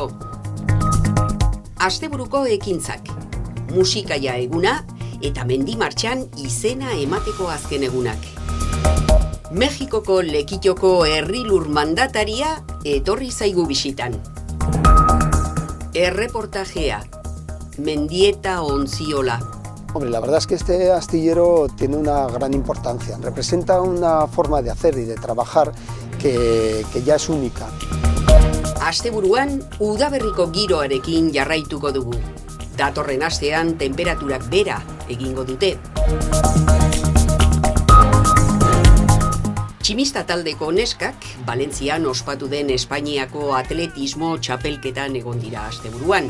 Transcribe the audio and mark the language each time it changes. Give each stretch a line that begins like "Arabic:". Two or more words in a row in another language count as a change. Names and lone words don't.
Basque: Asteburuko ekintzak, musikaia eguna eta mendimartxan izena emateko azken egunak. Mexikoko Lekitoko herrilur mandataria etorri zaigu bisitan. Erreportajea, Mendieta Ontziola.
Spanish: Hombre, la verdad es que este astillero tiene una gran importancia. Representa una forma de hacer y de trabajar que ya es única.
Basque: Asteburuan, udaberriko giroarekin jarraituko dugu. Datorren astean tenperaturak bera egingo dute. Tximista taldeko neskak, Valentzian ospatu den Espainiako atletismo txapelketan egon dira asteburuan.